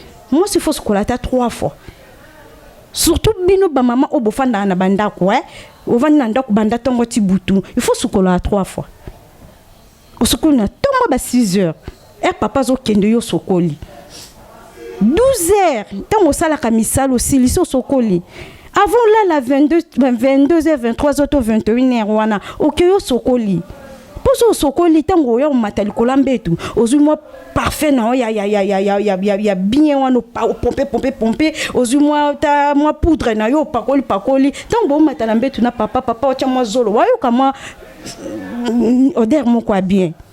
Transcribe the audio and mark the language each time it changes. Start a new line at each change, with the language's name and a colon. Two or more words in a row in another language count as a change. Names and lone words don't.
Lingala: Mwasi fo sokola ta
French: trois fois.
Lingala: Surtout bino ba mama oyo bofandaka na bandako, eh. Ovandi na ndako banda tongo ti butu.
French: Il faut
Lingala: sokola trois fois. Osokoli na tongo ba
French: six heures.
Lingala: Eh, papa azokende yo sokoli.
French: Douze heures.
Lingala: Ntango osalaka misala osili, so sokoli.
French: Avant là, la vingt-deux, vingt-deux heures, vingt-trois heures to vingt et une heures wana.
Lingala: Oke yo sokoli. Po so sokoli, ntango oya omata likolo ya mbetu, ozwi mwa parfum na yo ya, ya, ya, ya, ya, ya, ya, ya bien wana, opa-, opompe, pompe, pompe, ozwi mwa ta-, mwa poudre na yo, opakoli, pakoli. Ntango boomata na mbetu na papa, papa otya mwa zolo, wayoka mwa, mm, odeur moko ya bien.